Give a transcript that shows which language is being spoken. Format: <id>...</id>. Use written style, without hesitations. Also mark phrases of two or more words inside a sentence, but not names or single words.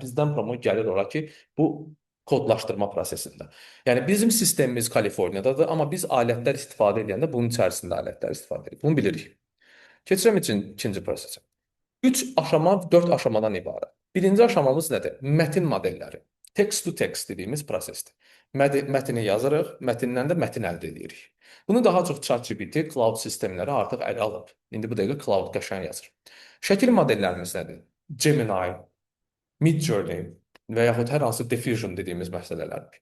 <az>Bizdən prompt gəlir ora ki, bu kodlaşdırma prosesində. Yəni bizim sistemimiz Kaliforniyadadır, amma biz alətlər istifadə edəndə bunun içərisində alətlər istifadə edirik. Bunu bilirik. Keçirəm ikinci prosesə. 3 aşama, 4 aşamadan ibarət. Birinci aşamamız nədir? Mətin modelləri.</az> <en>Text to text</en> <az>dediyimiz prosesdir. Mətni yazırıq, mətindən də mətin əldə edirik. Bunu daha çox ChatGPT, cloud sistemləri artıq ələ alıb. İndi bu dəqiqə cloud qəşəng yazır. Şəkil modellərimiz nədir? Gemini, Midjourney və yaxud hər hansı diffusion dediyimiz məsələlərdir.</az>